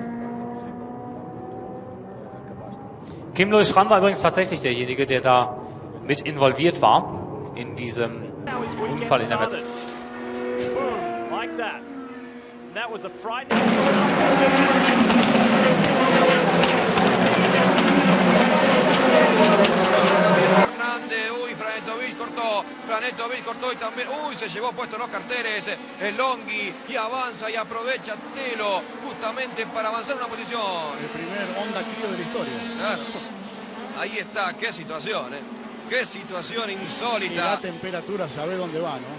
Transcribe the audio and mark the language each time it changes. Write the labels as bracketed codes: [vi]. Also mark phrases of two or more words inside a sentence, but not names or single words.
[de] Kim Louis Schramm war übrigens tatsächlich derjenige, der da mit involviert war in diesem Unfall in der Wette. [es] Franetovic cortó y también, se llevó puesto los carteles, el Longhi y avanza y aprovecha Telo justamente para avanzar una posición. El primer Honda Clio de la historia. Claro. Ahí está, qué situación, qué situación insólita. Y la temperatura sabe dónde va, ¿no?